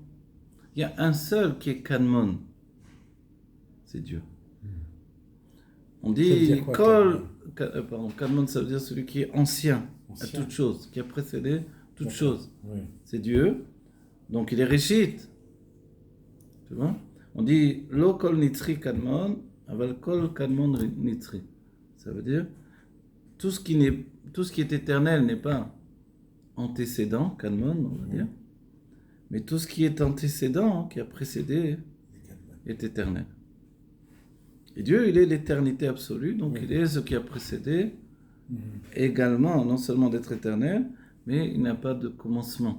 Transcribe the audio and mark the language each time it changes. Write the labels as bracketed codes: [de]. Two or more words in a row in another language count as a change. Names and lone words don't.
[fr] Il y a un seul qui est Kadmon, c'est Dieu. On dit Kadmon, ça veut dire celui qui est ancien à toute chose, qui a précédé toute chose. Oui. C'est Dieu, donc il est Reshit. Tu vois? On dit [he] לא כל נצחי קדמון, אבל כל קדמון נצחי. [fr] Ça veut dire tout ce qui est éternel n'est pas antécédent, Kadmon, on va dire. Mais tout ce qui est antécédent, qui a précédé, est éternel. Et Dieu, il est l'éternité absolue, donc il est ce qui a précédé, également, non seulement d'être éternel, mais il n'a pas de commencement.